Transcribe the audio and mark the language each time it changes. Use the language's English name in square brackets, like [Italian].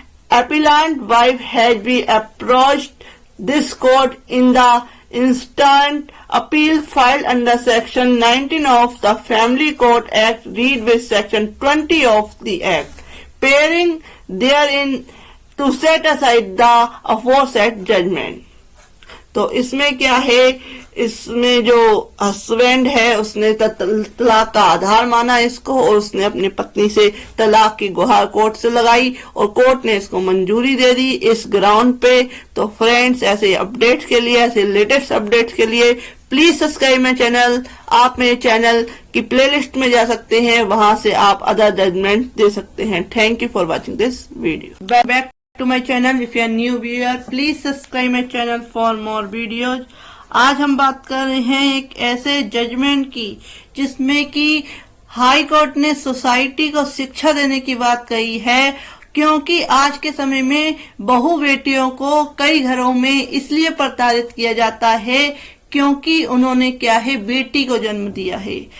[English] Appellant wife has been approached this court in the instant appeal filed under section 19 of the Family Court Act, read with section 20 of the Act, pairing therein to set aside the aforesaid judgment. [Hindi] तो इसमें क्या है, इसमें जो husband है उसने तलाक का आधार माना इसको और उसने अपनी पत्नी से तलाक की गुहार कोर्ट से लगाई और कोर्ट ने इसको मंजूरी दे दी इस ग्राउंड पे। तो फ्रेंड्स, ऐसे अपडेट्स के लिए, ऐसे लेटेस्ट अपडेट्स के लिए [English] Please subscribe my channel. [Hindi] आप मेरे चैनल की प्लेलिस्ट में जा सकते हैं, वहां से आप अदर जजमेंट दे सकते हैं। [English] Thank you for watching this video. Back to my channel. If you are new viewer, please subscribe my channel for more videos. [Hindi] आज हम बात कर रहे हैं एक ऐसे जजमेंट की जिसमें कि हाई कोर्ट ने सोसाइटी को शिक्षा देने की बात कही है, क्योंकि आज के समय में बहू बेटियों को कई घरों में इसलिए प्रताड़ित किया जाता है क्योंकि उन्होंने क्या है, बेटी को जन्म दिया है।